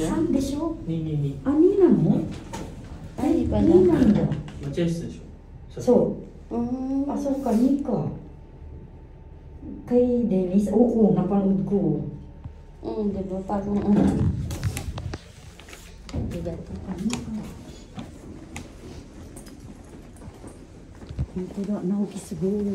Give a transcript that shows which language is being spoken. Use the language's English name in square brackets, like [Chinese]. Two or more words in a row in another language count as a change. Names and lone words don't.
[Filipino] Saan de show? Ni。 Nina mo? Ay, pala. Nina mo? [Japanese] 待合室でしょ。そう。 Mm. [Filipino] Pasok ka, Nika. Kay Dennis, oo, napanood ko. Di ba? Parang, bigat. Hindi na, naukisuguro.